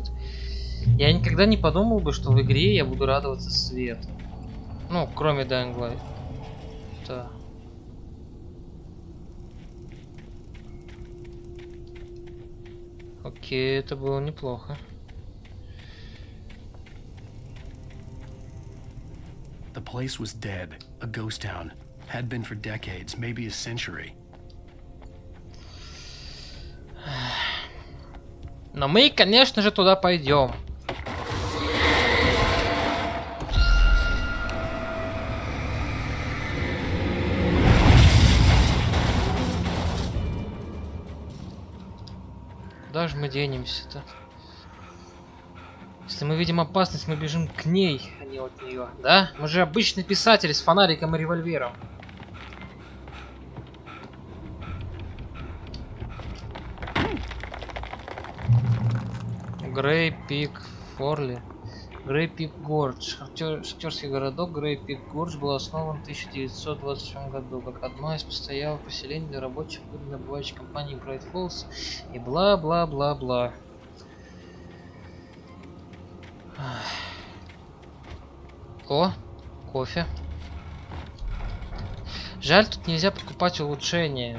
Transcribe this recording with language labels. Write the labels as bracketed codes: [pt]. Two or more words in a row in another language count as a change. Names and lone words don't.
[ru] Я никогда не подумал бы, что в игре я буду радоваться свету. Ну, кроме Dying Light. Да. Окей, это было неплохо. [en] The place was dead, a ghost town. Had been for decades, maybe a century. [ru] Но мы, конечно же, туда пойдем. Куда же мы денемся-то? Если мы видим опасность, мы бежим к ней, а не от нее, да? Мы же обычный писатель с фонариком и револьвером. Грей Пик Форли. Грей Пик Гордж. Шахтерский городок Грей Пик Гордж был основан в 1927 году как одно из постоялых поселений для рабочих добывающей компании Bright Falls и бла-бла-бла-бла. О, кофе. Жаль, тут нельзя покупать улучшения.